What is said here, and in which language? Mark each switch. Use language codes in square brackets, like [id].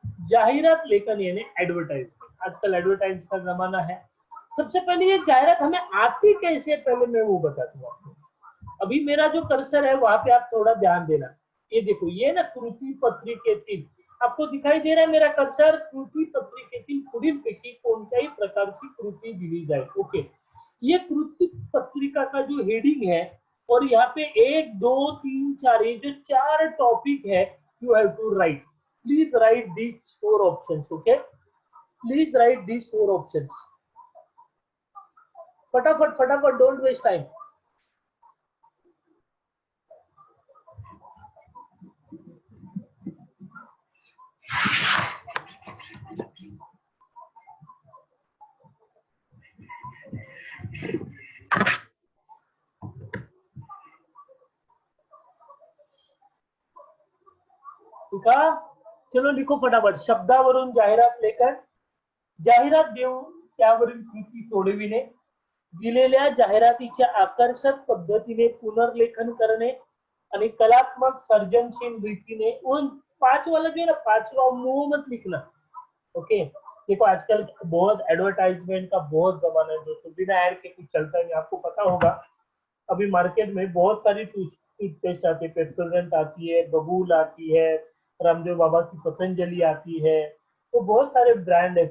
[hi] जाहिरात लेखन यानी एडवर्टाइजमेंट, आजकल एडवर्टाइज का जमाना है। सबसे पहले ये जाहिरात हमें आती कैसे, पहले मैं वो बताता हूँ आपको। अभी मेरा जो कर्सर है वहां पे आप थोड़ा ध्यान देना, ये देखो, ये ना कृति पत्रिकेतील, आपको दिखाई दे रहा है मेरा कर्सर? [mr] कृती पत्रिकेतील पुढीलपैकी कोणत्याही प्रकारची कृती दिली जाए. [hi] ओके, ये कृति पत्रिका का जो हेडिंग है, और यहाँ पे 1 2 3 4 ये जो 4 टॉपिक है, [en] You have to write. Please write these 4 options. Okay, please write these 4 options. फटाफट फटाफट, don't waste time. [hi] ठीक है, चलो लिखो फटाफट. [mr] शब्दावरून जाहिरात लेखन, जाहिरात देऊन त्यावरील कृती सोडविणे, दिलेल्या जाहिरातीच्या आकर्षक पद्धतीने पुनर्लेखन करणे आणि कलात्मक सर्जनशील रीतीने [hi] उन 5 वाला जो है ना, 5वां मुंह मत लिखना. ओके, देखो आजकल बहुत एडवर्टाइजमेंट का बहुत जमाना है दोस्तों, बिना एड के कुछ चलता नहीं. आपको पता होगा अभी मार्केट में बहुत सारी टूथपेस्ट आती है, पेप्सोडेंट आती है, बबूल आती है, रामदेव बाबा की पतंजलि आती है, तो बहुत सारे ब्रांड है.